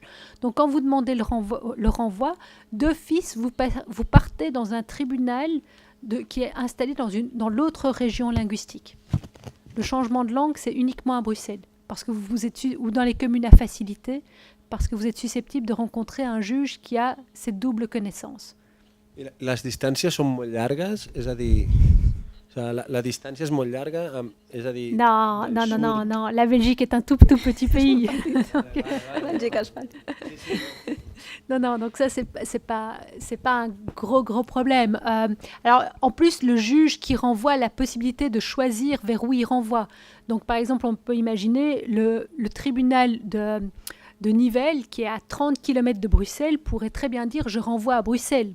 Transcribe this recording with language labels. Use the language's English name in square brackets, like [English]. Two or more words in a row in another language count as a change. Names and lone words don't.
[French] Donc quand vous demandez le renvoi d'office, vous partez dans un tribunal qui est installé dans l'autre région linguistique. Le changement de langue, c'est uniquement à Bruxelles, parce que vous êtes, ou dans les communes à facilité, parce que vous êtes susceptible de rencontrer un juge qui a cette double connaissance. [Catalan] I les distàncies són molt llargues? És a dir, la distància és molt llarga? És a dir, [French] non, la Belgique est un tout petit pays. Non, donc ça, c'est pas un gros problème. Alors, en plus, le juge qui renvoie a la possibilité de choisir vers où il renvoie. Donc, par exemple, on peut imaginer le tribunal de Nivelles, qui est à 30 km de Bruxelles, pourrait très bien dire « je renvoie à Bruxelles ».